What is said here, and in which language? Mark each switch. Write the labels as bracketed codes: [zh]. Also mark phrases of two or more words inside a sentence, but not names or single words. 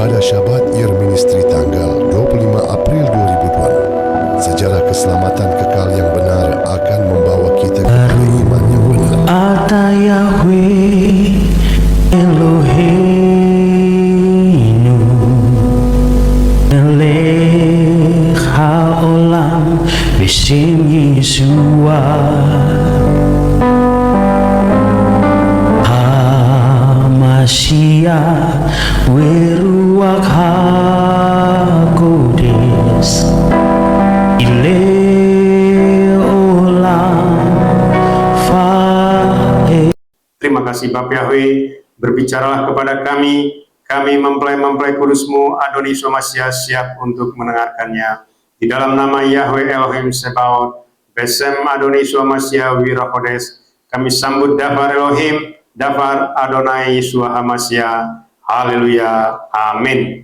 [id] Berita Syabat Year Ministry tanggal 25 April 2002. Sejarah keselamatan kekal yang benar akan membawa kita kepada iman yang benar. [he] אתה יהוה אלוהינו מלך העולם בשם ישוע המשיח ורוח הקודש [id] Terima kasih Bapak Yahweh, berbicaralah kepada kami mempelai-mempelai kudus-Mu, Adoni Yeshua Mashiach siap untuk mendengarkannya. Di dalam nama Yahweh Elohim Sebaot, [he] בשם אדוני ישוע משיח ורוח הקודש, [id] kami sambut [he] דבר אלוהים, דבר אדוני ישוע המשיח, [id] haleluya, amin.